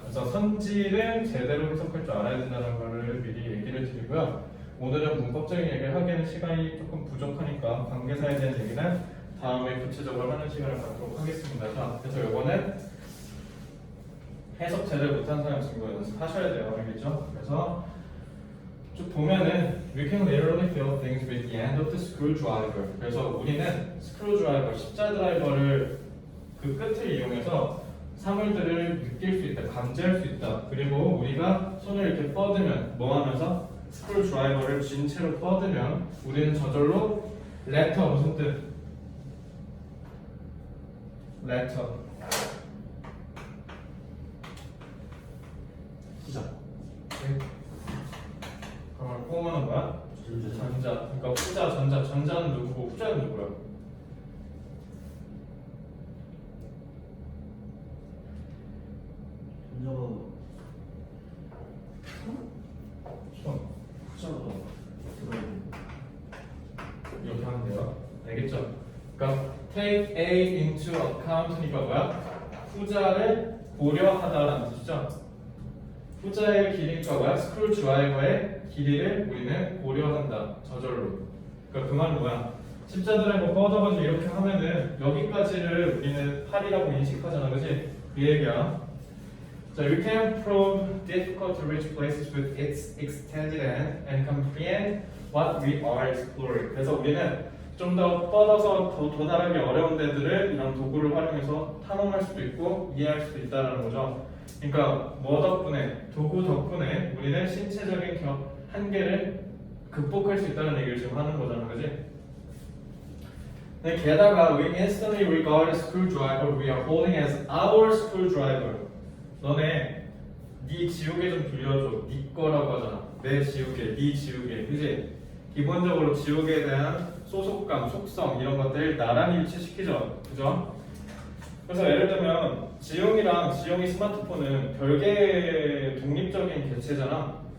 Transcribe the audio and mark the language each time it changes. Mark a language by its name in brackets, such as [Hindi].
[Korean] 그래서 선지를 제대로 해석할 줄 알아야 된다는 것을 미리 얘기를 드리고요. 오늘은 문법적인 얘기를 하기에는 시간이 조금 부족하니까 관계사에 대한 얘기는 다음에 구체적으로 하는 시간을 갖도록 하겠습니다. 자, 그래서 이거는 해석 제대로 못한 사람 지금 이거 연습하셔야 돼요. 알겠죠? 그래서 쭉 보면은 [English] we can literally fill things with the end of the screwdriver. [Korean] 그래서 우리는 스크루드라이버, 십자 드라이버를 그 끝을 이용해서 사물들을 느낄 수 있다, 감지할 수 있다. 그리고 우리가 손을 이렇게 뻗으면 뭐 하면서 스크루드라이버를 쥔 채로 뻗으면 우리는 저절로 letter 무슨 뜻? [English] letter [Korean] 후자. 네. 그러면 꼬마는 뭐야? 전자. 전자. 그러니까 후자, 전자. 전자는 누구고 후자는 누구야? 전자가 손. 후자가 들어있는. 이렇게 하면 돼요. 알겠죠? [English] 그러니까 take A into account니까 뭐야? [Korean] 후자를 고려하다라는 뜻이죠. 후자의 길이니까 뭐야? 스크루 드라이버의 길이를 우리는 고려한다. 저절로. 그러니까 그 말은 뭐야? 십자 드라이버 뻗어가지고 이렇게 하면은 여기까지를 우리는 팔이라고 인식하잖아, 그렇지? 그 얘기야. [English] 자, we can probe difficult to reach places with its extended end and comprehend what we are exploring. [Korean] 그래서 우리는 좀 더 뻗어서 더 도달하기 어려운 데들을 이런 도구를 활용해서 탐험할 수도 있고 이해할 수도 있다는 거죠. 그러니까 뭐 덕분에 도구 덕분에 우리는 신체적인 한계를 극복할 수 있다는 얘기를 지금 하는 거잖아, 그지? 네, 게다가 [English] we instantly regard a screwdriver we are holding as our screwdriver. [Korean] 너네 네 지우개 좀 빌려줘. 네 거라고 하잖아. 내 지우개, 네 지우개, 그지? 기본적으로 지우개에 대한 소속감, 속성 이런 것들 나란히 일치시키죠, 그죠? 그래서 예를 들면 지용이 스마트폰은 별개의 독립적인 개체잖아.